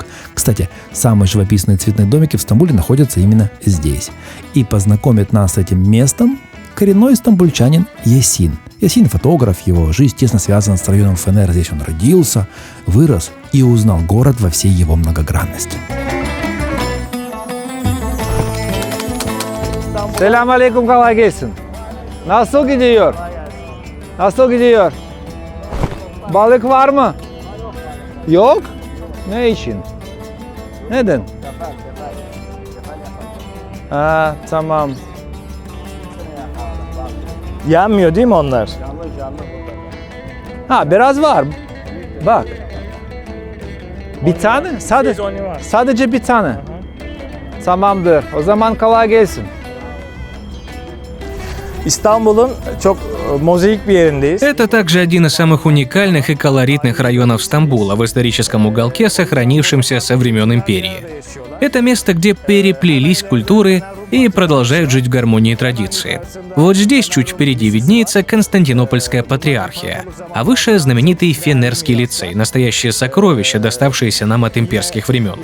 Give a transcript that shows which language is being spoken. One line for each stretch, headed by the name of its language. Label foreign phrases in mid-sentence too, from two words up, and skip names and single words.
Russian: Кстати, самые живописные цветные домики в Стамбуле находятся именно здесь. И познакомит нас с этим местом коренной стамбульчанин Ясин. Ясин — фотограф, его жизнь тесно связана с районом Фенер. Здесь он родился, вырос и узнал город во всей его многогранности.
Turkish: Selamünaleyküm, kolay gelsin. Nasıl gidiyor? Nasıl gidiyor? Balık var mı? Yok? Ne için? Neden? Ha, tamam. Yenmiyor değil mi onlar? Ha, biraz var. Bak. Bir tane? Sadece bir tane. Tamamdır. O zaman kolay gelsin. İstanbul'un çok mozaik bir yerindeyiz.
Russian: Это также один из самых уникальных и колоритных районов Стамбула в историческом уголке, сохранившемся со времен империи. Это место, где переплелись культуры и продолжают жить в гармонии традиции. Вот здесь чуть впереди виднеется Константинопольская патриархия, а выше знаменитый Фенерский лицей, настоящее сокровище, доставшееся нам от имперских времен.